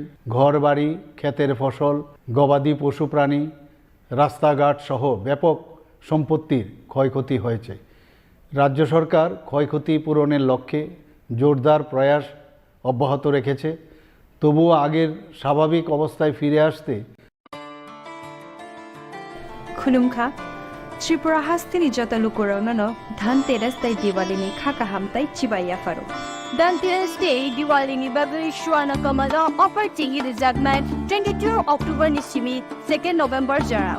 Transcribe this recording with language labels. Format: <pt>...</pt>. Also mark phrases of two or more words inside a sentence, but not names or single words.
<bn>ঘরবাড়ি, ক্ষেতের ফসল, গবাদি পশু প্রাণী, রাস্তাঘাট সহ ব্যাপক সম্পত্তির ক্ষয়ক্ষতি হয়েছে। রাজ্য সরকার ক্ষয়ক্ষতি পূরণের লক্ষ্যে জোরদার প্রয়াস অব্যাহত রেখেছে। তবুও আগের স্বাভাবিক অবস্থায় ফিরে আসতে</bn> <trp>खुलुमखा त्रिपुरा हास्तिनि जता लुकुराउन धनतेरस ताई दिवालीनि खाका हामताई चिबाया फारो धनतेरस डे दिवालीनि बागै सुवाना कमला अफर टिंगि रिजागनाय 22 अक्टोबर नि सिमि 2 नोभेम्बर जराम</trp>